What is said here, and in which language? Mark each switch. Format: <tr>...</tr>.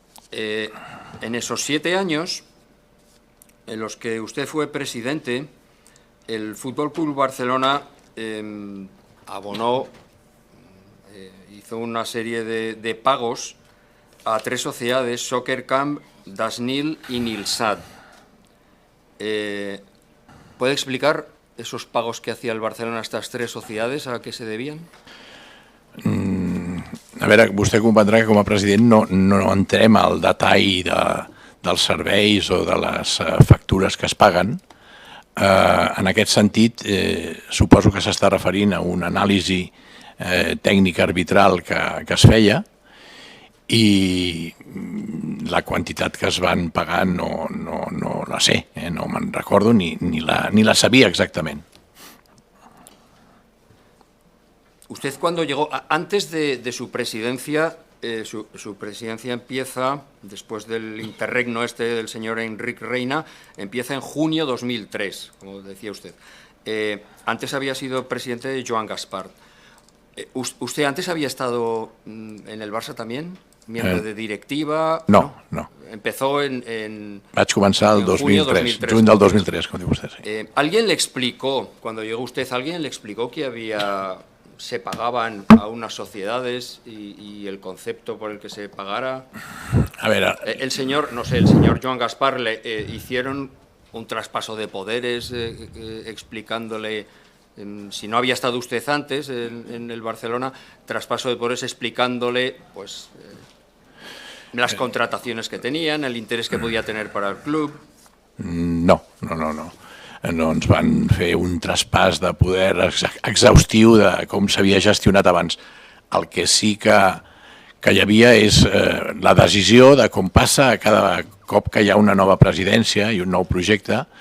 <es>En esos 7 años en los que usted fue presidente, el Fútbol Club Barcelona abonó, hizo una serie de pagos a 3 sociedades, Soccer Camp, Dasnil y Nilsat. ¿Puede explicar esos pagos que hacía el Barcelona a estas 3 sociedades, a qué se debían?</es> <ca>A veure, vostè comprendrà que com a president no entrem al detall dels serveis o de les factures que es paguen. En aquest sentit, suposo que s'està referint a una anàlisi tècnica arbitral que es feia i la quantitat que es van pagar no la sé, no me'n recordo ni la sabia exactament.</ca> <es>Usted cuando llegó, antes de su presidencia, su presidencia empieza, después del interregno del señor Enrique Reina, empieza en junio 2003, como decía usted. Antes había sido presidente de Joan Gaspar. ¿Usted antes había estado en el Barça también? ¿Miembro de directiva? No. Empezó en</es> <ca>Vaig començar el 2003, juny del 2003, com diu vostè. Sí.</ca> <es>¿Alguien le explicó, cuando llegó usted, alguien le explicó que se pagaban a unas sociedades y el concepto por el que se pagara? A ver, el señor Joan Gaspar le hicieron un traspaso de poderes explicándole, si no había estado usted antes en el Barcelona, traspaso de poderes explicándole pues las contrataciones que tenían, el interés que podía tener para el club.</es> <ca>No ens van fer un traspàs de poder exhaustiu de com s'havia gestionat abans. El que sí que hi havia és la decisió de com passa cada cop que hi ha una nova presidència i un nou projecte.</ca>